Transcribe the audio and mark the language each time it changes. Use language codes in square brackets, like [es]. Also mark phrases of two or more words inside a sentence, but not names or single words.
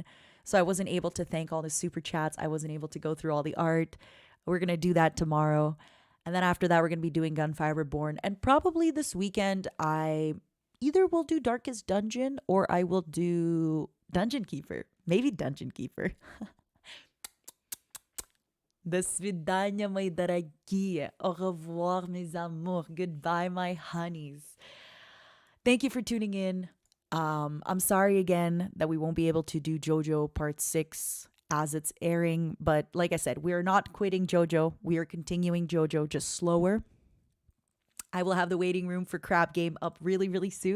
[en] So I wasn't able to thank all the super chats. I wasn't able to go through all the art. We're going to do that tomorrow. And then after that, we're going to be doing Gunfire Reborn. And probably this weekend, I either will do Darkest Dungeon or I will do Dungeon Keeper. Maybe Dungeon Keeper. [ru] До свидания, мои дорогие. [fr] Au revoir, mes amours. [en] Goodbye, my honeys. Thank you for tuning in. I'm sorry again that we won't be able to do JoJo Part 6 as it's airing. But like I said, we are not quitting JoJo. We are continuing JoJo, just slower. I will have the waiting room for Crab Game up really, really soon.